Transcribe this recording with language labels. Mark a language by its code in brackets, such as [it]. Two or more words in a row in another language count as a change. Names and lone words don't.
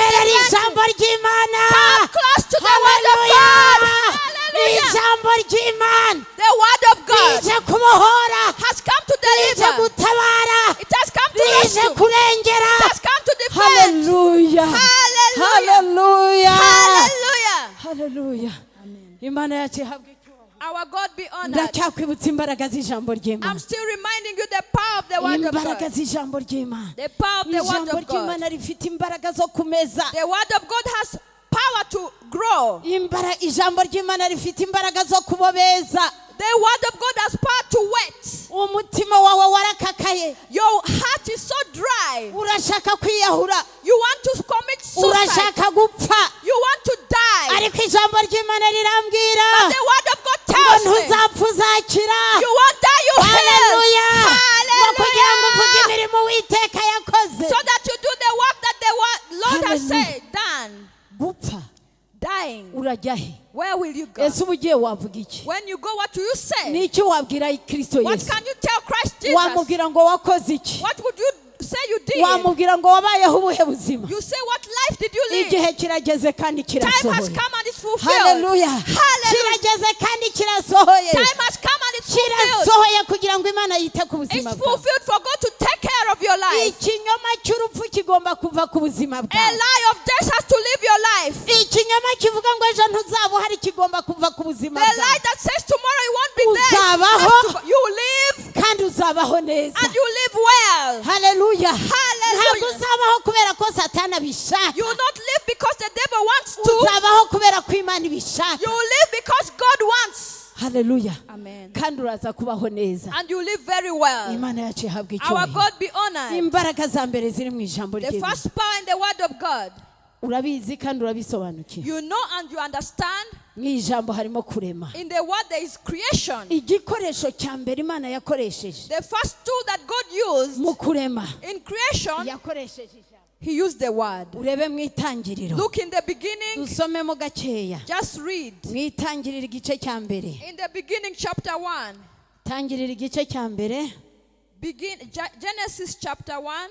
[rw] emerera [en] delivers you. [rw] ijambo ry'Imana [en] Come close to the word of God. Hallelujah. [rw] ijambo ry'Imana [en] The word of God [rw] rije kubohora [en] has come to [rw] rije [en] deliver. [rw] gutabara [en] It has come to [rw] rije [en] rescue. [rw] kurengera [en] It has come to defend. [rw] haleluya [en] Hallelujah. [rw] haleluya [en] Hallelujah. [rw] haleluya Imana yacu ihabwe [en] Our God be honored. [rw] ndacyakwibutsa imbaraga z'ijambo [en] I'm [rw] ry'Imana [en] still reminding you the power of the word of [rw] imbaraga [en] God. [rw] z'ijambo ry'Imana [en] The power of the word [rw] ijambo [en] of God. [rw] ry'Imana rifite imbaraga zo kumeza [en] The word of God has power to grow. [rw] ijambo ry'Imana rifite imbaraga zo kubobeza [en] The word of God has power to wet. [rw] umutima wawe warakakaye [en] Your heart is so dry. [rw] urashaka kwiyahura [en] You want to commit suicide. [rw] urashaka gupfa [en] You want to die. [rw] ariko ijambo ry'Imana rirambwira [en] But the word of God [rw] ngo [en] tells me [rw] ntuzapfa uzakira [en] you won't die, you [rw] haleluya ngo kugira ngo uvuge [en] Hallelujah. [rw] imirimo Uwiteka yakoze [en] So that you do the work that the Lord has Hallelujah. said, done. [rw] gupfa [en] Dying. [rw] urajya he [en] Where will you go? [rw] ese uba ugiye wavuga iki [en] When you go, what do you say? [rw] ni iki wabwira Kristo [en] What Yesu can you tell Christ Jesus? [rw] wamubwira ngo wakoze iki [en] What would you say you did? [rw] wamubwira ngo wabayeho ubuhe buzima [en] You say, what life did you live? [rw] igihe kirageze kandi [en] Time has [rw] kirasohoye [en] come and it's fulfilled. [rw] haleluya [en] Hallelujah. [rw] kirageze kandi kirasohoye [en] Time has come and it's fulfilled. [rw] kirasohoye kugira ngo Imana yite ku [en] It's [rw] buzima bwawe [en] fulfilled for God to take care of your life. [rw] ikinyoma cy'urupfu kigomba kuva ku buzima [en] A [rw] bwawe [en] lie of death has to live your life. [rw] ikinyoma kivuga ngo ejo ntuzaba uhari kigomba kuva ku buzima [en] The lie [rw] bwawe [en] that says tomorrow you won't be there. [rw] Uzabaho. [en] You live [rw] kandi uzabaho neza [en] and you live well. [rw] haleluya [en] Hallelujah. [rw] ntabwo uzabaho kubera ko Satani abishaka [en] You will not live because the devil wants to. [rw] uzabaho kubera ko Imana ibishaka [en] You will live because God wants. [rw] haleluya [en] Amen. [rw] kandi uraza kubaho neza [en] And you live very well. [rw] Imana yacu ihabwa [en] Our [rw] icyubahiro [en] God be honored. [rw] imbaraga za mbere ziri mu ijambo [en] The [rw] ry'Imana [en] first power in the word of God. [rw] urabizi kandi urabisobanukiwe [en] You know and you understand. [rw] mu ijambo harimo kurema [en] In the word there is creation. [rw] igikoresho cya mbere Imana yakoresheje [en] The first tool that God used [rw] mu kurema [en] in creation, [rw] yakoresheje ijambo [en] He used the word. [rw] urebe mu itangiriro [en] Look in the beginning, [rw] dusomemo gakeya [en] just read. [rw] mu itangiriro igice cya mbere [en] In the beginning, chapter 1. [rw] tangiriro igice cya mbere [en] Genesis chapter 1.